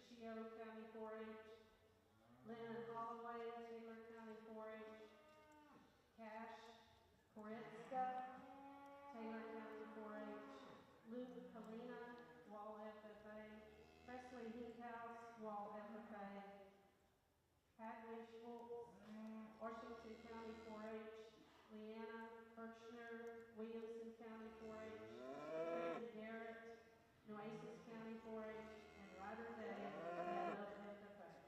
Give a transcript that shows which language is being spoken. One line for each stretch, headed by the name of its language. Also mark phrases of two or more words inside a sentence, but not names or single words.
English: Scioto County 4-H, Lennon Holloway, Taylor County 4-H, Cash Koretska, Taylor County 4-H, Luke Kalina, Wall FFA, Presley Hinkhouse, Wall FFA, Hadley Schultz, Washington County 4-H, Leanna Kirchner, Williamson County 4-H, Tracy Garrett, Nueces County 4-H, and Ryder Day, Meadow FFA.